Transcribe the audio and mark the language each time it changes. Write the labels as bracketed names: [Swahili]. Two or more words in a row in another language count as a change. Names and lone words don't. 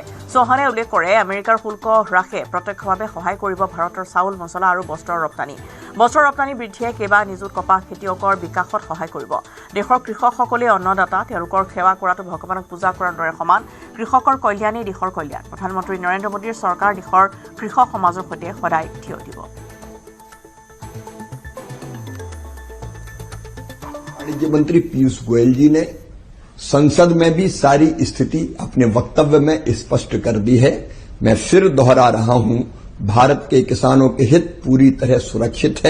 [Assamese] চৌহানে উল্লেখ কৰে, আমেৰিকাৰ শুল্ক হ্ৰাসে প্ৰত্যক্ষভাৱে সহায় কৰিব ভাৰতৰ চাউল, মছলা আৰু বস্ত্ৰৰ ৰপ্তানি। বস্ত্ৰৰ ৰপ্তানি বৃদ্ধিয়ে কেইবা নিযুত কপাহ খেতিয়কৰ বিকাশত সহায় কৰিব। দেশৰ কৃষকসকলে অন্নদাতা, তেওঁলোকৰ সেৱা কৰাটো ভগৱানক পূজা কৰাৰ দৰে সমান। কৃষকৰ কল্যাণেই দেশৰ কল্যাণ। প্ৰধানমন্ত্ৰী নৰেন্দ্ৰ মোদীৰ চৰকাৰ দেশৰ কৃষক সমাজৰ সৈতে সদায় থিয় দিব। [Hindi] वाणिज्य मंत्री पीयूष गोयल जी ने संसद में भी सारी स्थिति अपने वक्तव्य में स्पष्ट कर दी है। मैं फिर दोहरा रहा हूं, भारत के किसानों के हित पूरी तरह सुरक्षित है।